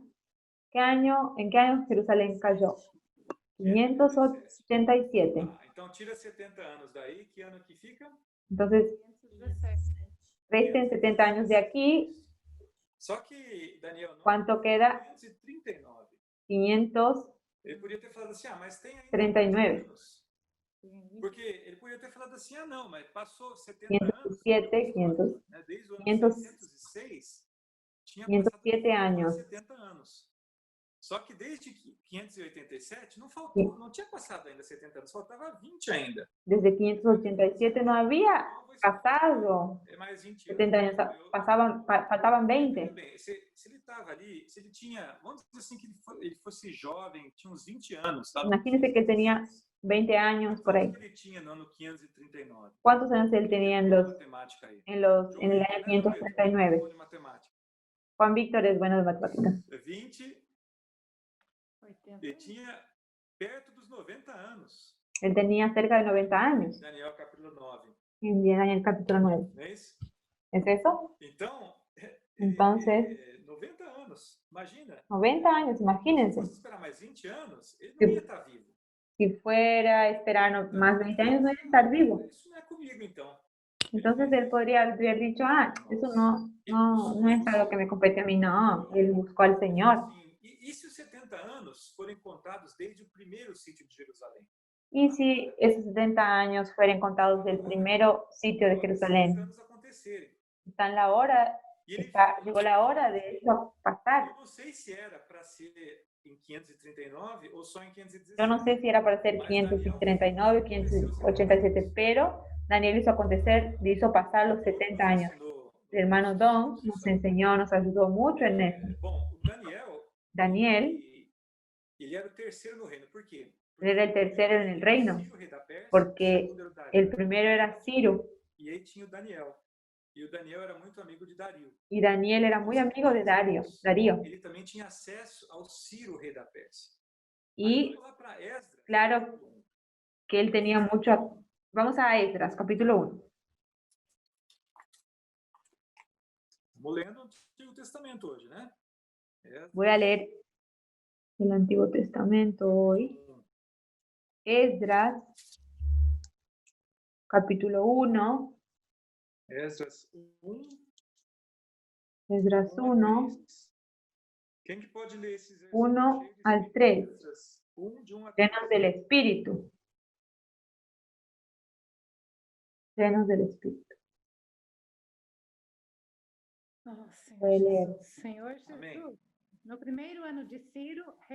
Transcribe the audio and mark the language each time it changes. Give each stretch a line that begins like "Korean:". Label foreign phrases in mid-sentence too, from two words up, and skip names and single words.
Spanish: ¿En qué año Jerusalén cayó? 587.
Portuguese: Então tira 70 anos daí, que ano que fica?
Spanish: Entonces, resten 70 años de aquí.
Portuguese: Só que, Daniel,
Spanish: ¿Cuánto queda? 539. 539.
Portuguese: Ele podia ter falado assim, mas tem ainda anos. Porque ele podia ter falado assim, não, mas passou 70 anos. 507, Desde o ano 506, tinha
Spanish: 507 años.
Portuguese: 70 anos. Só que desde 587 não faltou, não tinha passado ainda 70 anos, faltava 20 ainda.
Spanish: Desde 587 no había pasado 70 años, faltaban 20.
Portuguese: Bem, se ele estava ali, se ele tinha, vamos dizer assim, que ele fosse jovem, tinha uns 20 anos.
Spanish: Imagínense que él tenía 20 años por ahí.
Portuguese: Ele tinha no ano 539.
Spanish: ¿Cuántos años él tenía en el año 539? Juan Víctor es bueno de matemáticas. 20.
Portuguese: Ele tinha perto dos 90 anos.
Spanish: Él tenía cerca de 90 años.
Portuguese: Daniel capítulo 9.
Spanish: En Daniel capítulo 9.
Portuguese: Não é isso?
Spanish: ¿Es eso?
Portuguese: Então,
Spanish: Entonces,
Portuguese: 90 anos, imagina.
Spanish: 90 años, imagínense.
Portuguese: Se fosse esperar mais 20 anos, ele não ia estar vivo.
Spanish: Si fuera a esperar más 20 años, no iba a estar vivo.
Portuguese: Isso não é comigo, então.
Spanish: Entonces él podría haber dicho, eso no es algo que me compete a mí, no. Él buscó al Señor.
Portuguese: E se os 70 anos forem contados desde o primeiro sítio de Jerusalém?
Spanish: Y si esos 70 años fueran contados del primero sitio de Jerusalén, está en la hora, llegó la hora de eso pasar.
Portuguese: Eu não sei se era para ser em 539 ou só em 516.
Spanish: Yo no sé si era para ser 539, 587, pero Daniel hizo acontecer, hizo pasar los 70 años. El hermano Don nos enseñó, nos ayudó mucho en eso.
Portuguese: Daniel ele era o terceiro no reino. Por quê?
Spanish: Él era el tercero en el reino, porque el primero era Ciro.
Portuguese: E aí tinha o Daniel. E o Daniel era muito amigo de Dario.
Spanish: Y Daniel era muy amigo de Dario.
Portuguese: Ele também tinha acesso ao Ciro, rei da Pérsia.
Spanish: Y claro que él tenía mucho. Vamos a Esdras, capítulo 1.
Portuguese: Estamos lendo o Antigo Testamento hoje, né?
Spanish: Voy a leer el Antiguo Testamento hoy. Esdras, capítulo 1. Esdras 1. Esdras 1.
Portuguese: Quem que pode ler esses
Spanish: 1 al 3. Llenos del
Portuguese: Espírito.
Spanish: Espíritu. Llenos del Espíritu. Voy a leer.
Portuguese: Senhor Jesus, no primeiro ano de Ciro, rei